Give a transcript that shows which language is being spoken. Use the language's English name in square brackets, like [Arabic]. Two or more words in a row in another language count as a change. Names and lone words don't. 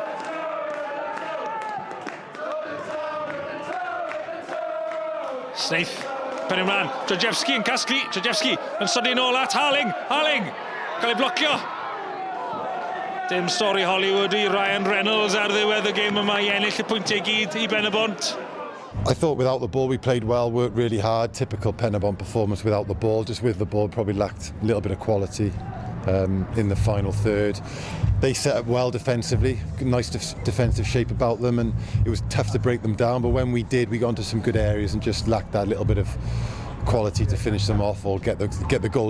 [Welsh] Snaith, pen ymlaen. Georgievski yn casglu. Georgievski yn sodi nôl at Harling. Harling, cael ei blocio. Dim stori Hollywood i Ryan Reynolds ar ddiwedd y gêm yma i ennill y pwyntiau gyd i Penybont. [English] I thought without the ball we played well, worked really hard. Typical Penybont performance without the ball. Just with the ball, probably lacked a little bit of quality in the final third. They set up well defensively, nice defensive shape about them, and it was tough to break them down. But when we did, we got into some good areas and just lacked that little bit of quality to finish them off or get the goal.